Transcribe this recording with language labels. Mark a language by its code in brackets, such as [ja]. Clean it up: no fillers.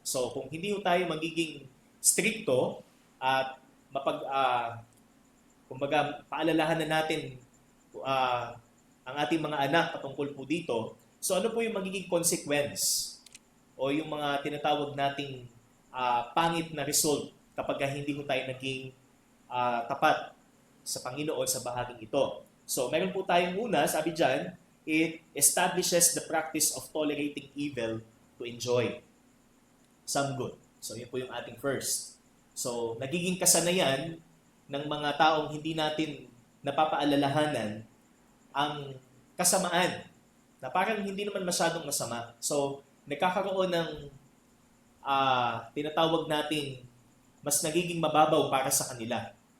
[tl] So, kung hindi po tayo magiging stricto at kumbaga paalalahanan natin ang ating mga anak patungkol po dito, so ano po yung magiging consequence o yung mga tinatawag nating pangit na result kapag hindi po tayo naging tapat sa Panginoon sa bahaging ito. [en] So, [tl] meron po tayong una, sabi dyan, [en] it establishes the practice of tolerating evil to enjoy some good. [tl] So, yun po yung ating first. So, nagiging kasanayan ng mga taong hindi natin napapaalalahanan ang kasamaan na parang hindi naman masyadong masama. So, nagkakaroon ng tinatawag nating mas nagiging mababaw para sa kanila.